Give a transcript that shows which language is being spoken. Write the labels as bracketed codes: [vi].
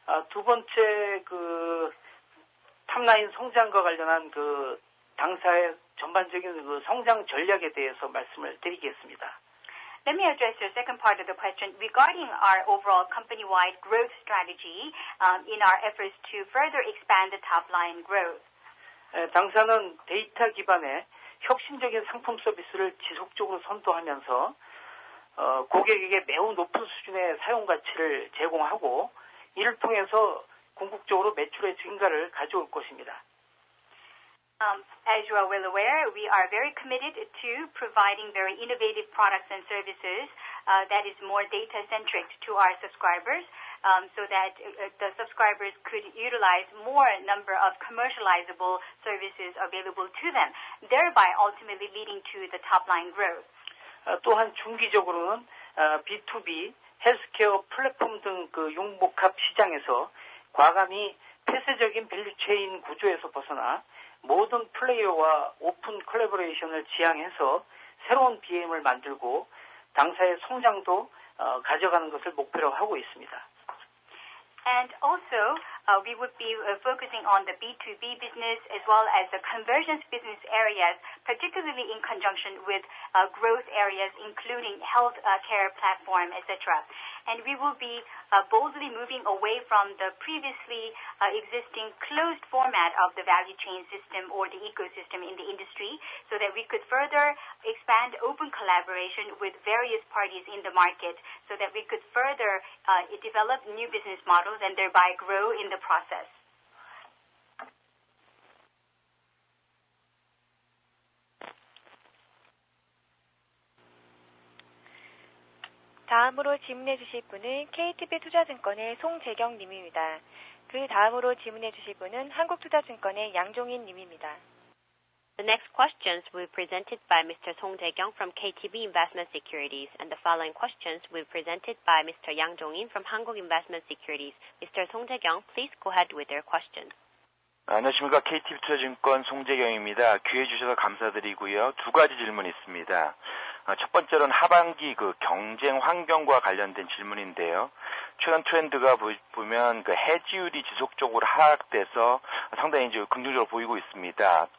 [ko] 두 번째 그 탑라인 성장과 관련한 그 당사의 전반적인 그 성장 전략에 대해서 말씀을 드리겠습니다. [en] Let me address your second part of the question regarding our overall company-wide growth strategy in our efforts to further expand the top-line growth. [ko] 당사는 데이터 기반의 혁신적인 상품 서비스를 지속적으로 선도하면서 고객에게 매우 높은 수준의 사용 가치를 제공하고 이를 통해서 궁극적으로 매출의 증가를 가져올 것입니다. [en] As you are well aware, we are very committed to providing very innovative products and services that is more data-centric to our subscribers so that the subscribers could utilize more number of commercializable services available to them, thereby ultimately leading to the top-line growth. [ko] 또한 중기적으로는 B2B, 헬스케어 플랫폼 등 그 융복합 시장에서 과감히 폐쇄적인 밸류체인 구조에서 벗어나 모든 플레이어와 오픈 콜라보레이션을 지향해서 새로운 BM을 만들고 당사의 성장도 가져가는 것을 목표로 하고 있습니다. [en] And also, we would be focusing on the B2B business as well as the convergence business areas, particularly in conjunction with growth areas including health care platform, etc. And we will be boldly moving away from the previously existing closed format of the value chain system or the ecosystem in the industry so that we could further expand open collaboration with various parties in the market so that we could further develop new business models and thereby grow in the process. [ko] 다음으로 질문해 주실 분은 KTB 투자증권의 송재경 님입니다. 그 다음으로 질문해 주실 분은 한국투자증권의 양종인 님입니다. [en] The next questions will be presented by Mr. Song Jae-kyung from KTB Investment Securities, and the following questions will be presented by Mr. Yang Jong-in from Hankuk Investment Securities. Mr. Song Jae-kyung, please go ahead with your question. [ko] 안녕하십니까. KTB 투자증권 송재경입니다. 기회 주셔서 감사드리고요. 두 가지 질문 있습니다. 첫 번째로는 하반기 그 경쟁 환경과 관련된 질문인데요. 최근 트렌드가 보면 그 해지율이 지속적으로 하락돼서 상당히 이제 긍정적으로 보이고 있습니다.